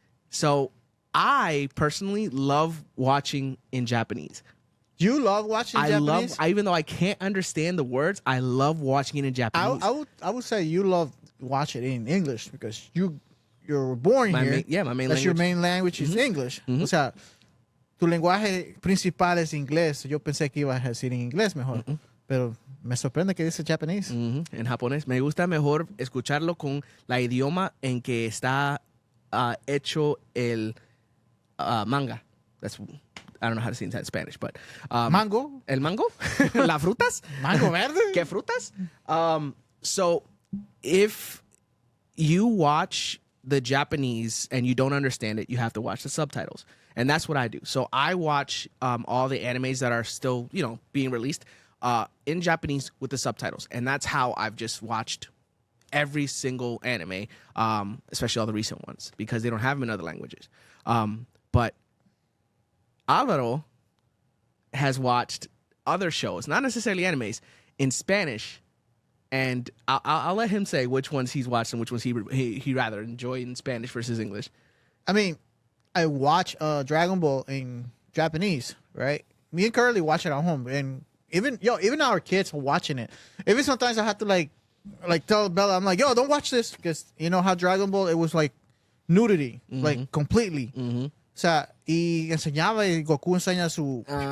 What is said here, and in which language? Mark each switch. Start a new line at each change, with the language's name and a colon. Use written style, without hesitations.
English: So I personally love watching in Japanese. You love watching Japanese? Even though I can't understand the words, I love watching it in Japanese. I would say you love watching it in English because you're born here. My main That's Your main language is English.
Spanish: O sea, tu lenguaje principal es inglés. Yo pensé que ibas a decir en inglés mejor. Pero me sorprende que dice japonés. En japonés. Me gusta mejor escucharlo con la idioma en que está hecho el manga.
English: I don't know how to say it in Spanish, but mango.
Spanish: El mango. Las frutas. Mango verde. ¿Qué frutas?
English: So if you watch the Japanese and you don't understand it, you have to watch the subtitles. And that's what I do. So I watch all the animes that are still, being released in Japanese with the subtitles. And that's how I've just watched every single anime, especially all the recent ones, because they don't have them in other languages. But Alvaro has watched other shows, not necessarily animes, in Spanish. And I'll let him say which ones he's watched and which ones he rather enjoy in Spanish versus English. I mean, I watch Dragon Ball in Japanese, right? Me and Curly watch it at home, and even our kids are watching it. Even sometimes I have to like tell Bella, I'm like, yo, don't watch this because you know how Dragon Ball, it was like nudity, like completely.
Spanish: O sea, y enseñaba y Goku enseña su...